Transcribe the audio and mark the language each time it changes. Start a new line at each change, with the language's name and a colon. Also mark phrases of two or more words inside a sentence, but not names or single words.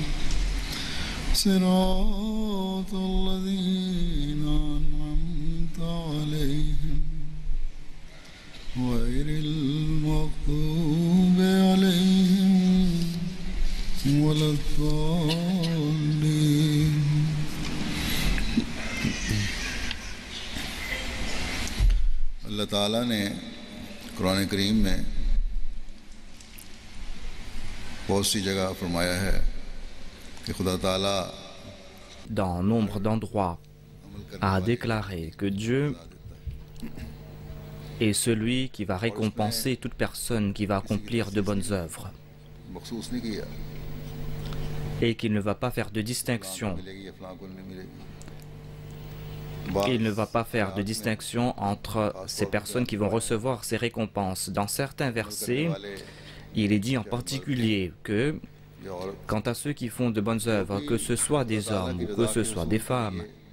Arabic: صراط الذين أنعمت عليهم غير المغضوب عليهم ولا
Urdu: الضالين اللہ تعالیٰ نے قرآن کریم میں بہت سی جگہ فرمایا ہے کہ خدا تعالیٰ
French: dans nombre d'endroits, a déclaré que Dieu est celui qui va récompenser toute personne qui va accomplir de bonnes œuvres
Urdu: مخصوص نہیں کیا
French: et qu'il ne va pas faire de distinction. Il ne va pas faire de distinction entre ces personnes qui vont recevoir ces récompenses. Dans certains versets, il est dit en particulier que quant à ceux qui font de bonnes œuvres, que ce soit des hommes ou que ce soit des femmes,